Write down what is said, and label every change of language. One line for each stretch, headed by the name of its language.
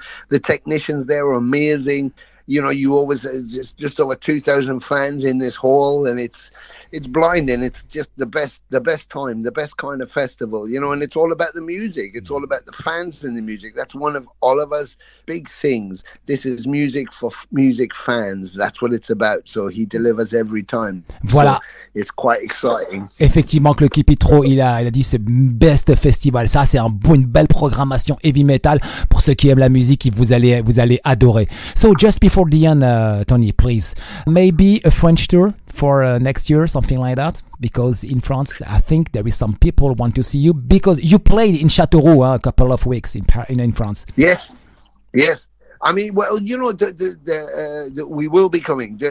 English: The technicians there are amazing. You always just over 2,000 fans in this hall, and it's blinding. It's just the best time, the best kind of festival, and it's all about the music. It's all about the fans and the music. That's one of Oliver's big things. This is music for music fans. That's what it's about. So he delivers every time.
French: Voilà.
English: So it's quite exciting.
French: Effectivement, que le Kipitro, il a dit c'est
English: best festival.
French: Ça, c'est une belle programmation heavy metal pour ceux qui aiment la musique. Vous allez adorer.
English: So just before the end, Tony, please, maybe a French tour for next year, something like that, because in France I think there is some people want to see you, because you played in Châteauroux a couple of weeks in France. Yes. I mean, well, we will be coming.